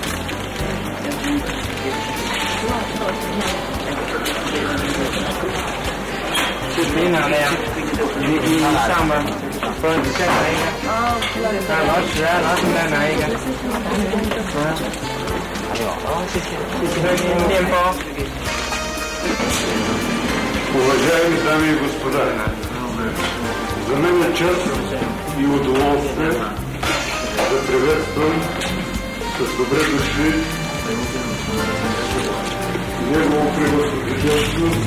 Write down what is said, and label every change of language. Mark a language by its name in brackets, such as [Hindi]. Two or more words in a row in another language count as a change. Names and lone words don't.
[Chinese] 是谁拿的呀？你上吧，不，你先拿一个。老史来拿一个。谢谢面包。 [Bulgarian] Уважаеми дами и господа, за мен е чест и удоволствие да приветствам с добре дошли негово превъзходителство